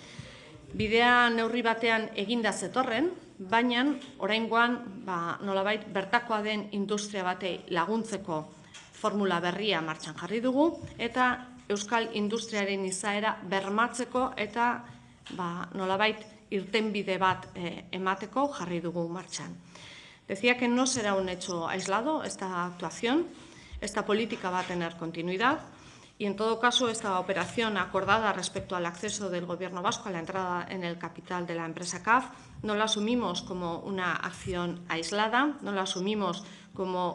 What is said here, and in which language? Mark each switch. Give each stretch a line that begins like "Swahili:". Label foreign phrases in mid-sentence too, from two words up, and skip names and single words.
Basque: Bidea neurri batean eginda zetorren, baina oraingoan nolabait bertakoa den industria batei laguntzeko formula berria martxan jarri dugu, eta Euskal industriaren izaera bermatzeko eta nolabait irtenbide bat emateko jarri dugu martxan.
Spanish: Decía que no será un hecho aislado esta actuación, esta política va a tener continuidad y en todo caso esta operación acordada respecto al acceso del Gobierno vasco a la entrada en el capital de la empresa CAF no la asumimos como una acción aislada, no la asumimos como